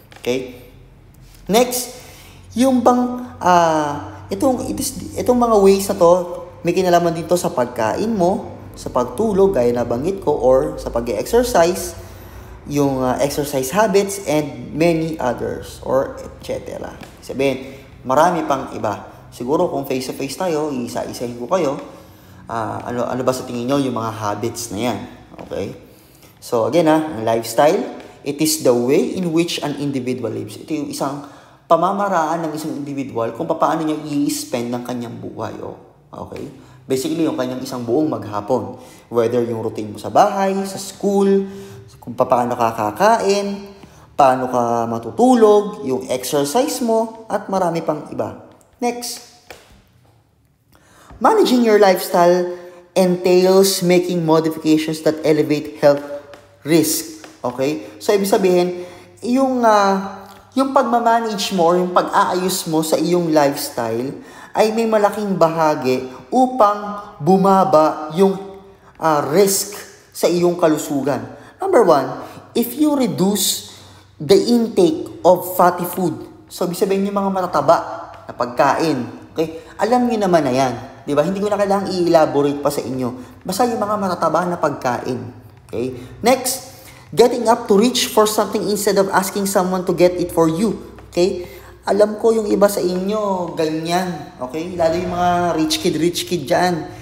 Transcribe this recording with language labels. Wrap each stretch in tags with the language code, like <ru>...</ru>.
<tl>Okay? Next, yung bang, itong mga ways na to, may kinalaman dito sa pagkain mo, sa pagtulog, gaya na banggit ko, or sa pag-exercise, yung exercise habits,</tl> <en>and many others, or etc.</en> <tl>Sabihin, marami pang iba. Siguro kung face-to-face tayo, isa-isahin ko kayo, ano ba sa tingin nyo yung mga habits na yan?</tl> <en>Okay? So again,</en> <tl>ang lifestyle,</tl> <en>it is the way in which an individual lives.</en> <tl>Ito yung isang pamamaraan ng isang individual kung paano niya i-spend ng kanyang buhay. Okay?</tl> <en>Basically,</en> <tl>yung kanyang isang buong maghapon. Whether yung routine mo sa bahay, sa school, kung paano ka kakain, paano ka matutulog, yung exercise mo, at marami pang iba. Next.</tl> <en>Managing your lifestyle entails making modifications that elevate health risk. Okay?</en> <tl>So, ibig sabihin, yung pagmamanage mo or yung pag-aayos mo sa iyong lifestyle ay may malaking bahagi upang bumaba yung risk sa iyong kalusugan.</tl> <en>Number 1, if you reduce the intake of fatty food, so</en> <tl>ibig sabihin yung mga matataba na pagkain,</tl> <en>okay?</en> <tl>Alam niyo naman na yan, di ba? Hindi ko na kailangang i-elaborate pa sa inyo. Basta yung mga matataba na pagkain, okay?</tl> <en>Next, getting up to reach for something instead of asking someone to get it for you.</en> <tl>Okay? Alam ko yung iba sa inyo, ganyan. Okay? Lalo yung mga rich kid dyan.</tl>